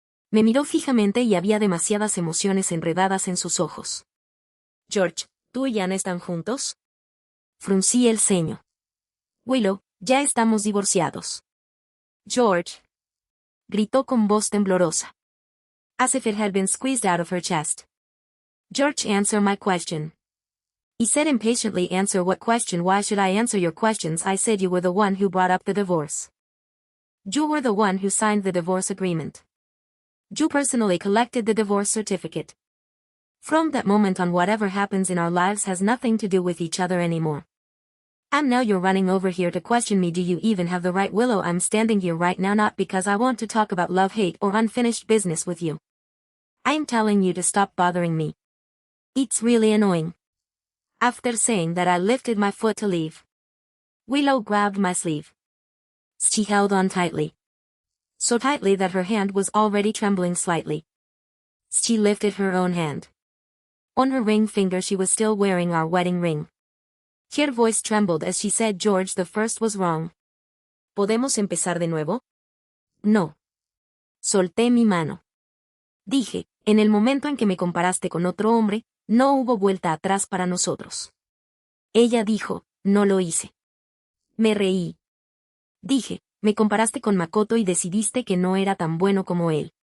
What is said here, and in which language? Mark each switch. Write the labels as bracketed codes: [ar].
[es] Me miró fijamente y había demasiadas emociones enredadas en sus ojos. George, ¿tú y Anna están juntos? Fruncí el ceño. Willow, ya estamos divorciados. George, gritó con voz temblorosa. [en] As if it had been squeezed out of her chest. George, answer my question. He said impatiently. Answer what question? Why should I answer your questions? I said you were the one who brought up the divorce. You were the one who signed the divorce agreement. You personally collected the divorce certificate. From that moment on, whatever happens in our lives has nothing to do with each other anymore. And now you're running over here to question me. Do you even have the right? Willow, I'm standing here right now not because I want to talk about love, hate, or unfinished business with you. I'm telling you to stop bothering me. It's really annoying. After saying that, I lifted my foot to leave. Willow grabbed my sleeve. She held on tightly. So tightly that her hand was already trembling slightly. She lifted her own hand. On her ring finger she was still wearing our wedding ring. Her voice trembled as she said, George, the first was wrong. [es] ¿Podemos empezar de nuevo? No. Solté mi mano. Dije, en el momento en que me comparaste con otro hombre, no hubo vuelta atrás para nosotros. Ella dijo, no lo hice. Me reí. Dije, me comparaste con Makoto y decidiste que no era tan bueno como él.